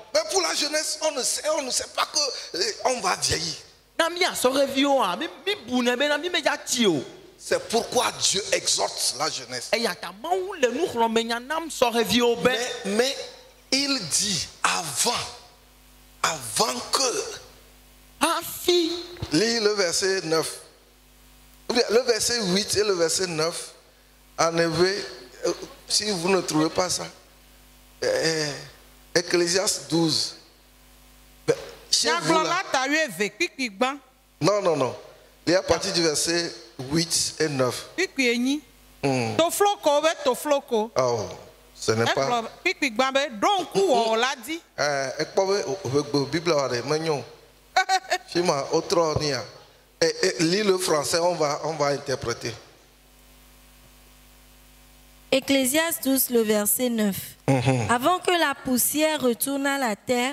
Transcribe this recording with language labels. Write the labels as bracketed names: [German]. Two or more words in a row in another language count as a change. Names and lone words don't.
[French] Mais pour la jeunesse, on ne sait pas qu'on va vieillir. [Ewe] Na mia sɔheviwoa, mi bune bena mi medza tsi o. [French] C'est pourquoi Dieu exhorte la jeunesse. [Ewe] Eya ta Mawu le nuxlɔ̃menya nam sɔheviwo be. [French] Mais il dit avant que. [Ewe] Hafi. [French] Lis le verset 9. Le verset 8 et le verset 9. En effet, si vous ne trouvez pas ça, Ecclésiaste 12. Chez vous là. [Ewe] Nyagblɔla ta 12 kpikpi gbã. [French] Non. Il est à partir du verset 8 et 9. [Ewe] Kpikpi enyi. Tofloko be tofloko. [French] Oh, ce n'est pas. [Ewe] Egblɔ kpikpi gbã be ɖo ŋku wɔ la di. [French] Bible lis le français, on va interpréter. Ecclésiaste 12, le verset 9. Avant que la poussière retourne à la terre.